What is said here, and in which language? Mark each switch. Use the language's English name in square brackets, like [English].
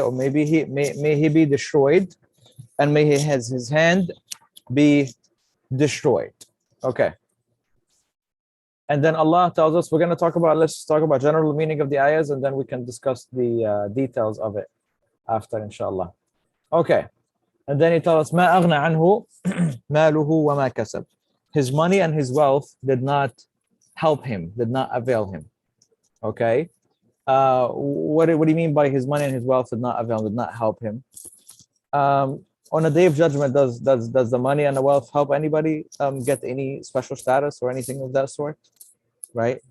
[English] Or maybe may he be destroyed, and may his hand be destroyed. Okay. And then Allah tells us, let's talk about general meaning of the ayahs, and then we can discuss the details of it after, inshallah. Okay. And then he tells us, [Arabic] مَا أَغْنَى عَنْهُ مَالُهُ وَمَا كَسَبْ. [English] His money and his wealth did not help him, did not avail him. Okay. What do you mean by his money and his wealth did not avail him, did not help him? On a day of judgment, does the money and the wealth help anybody get any special status or anything of that sort? Right?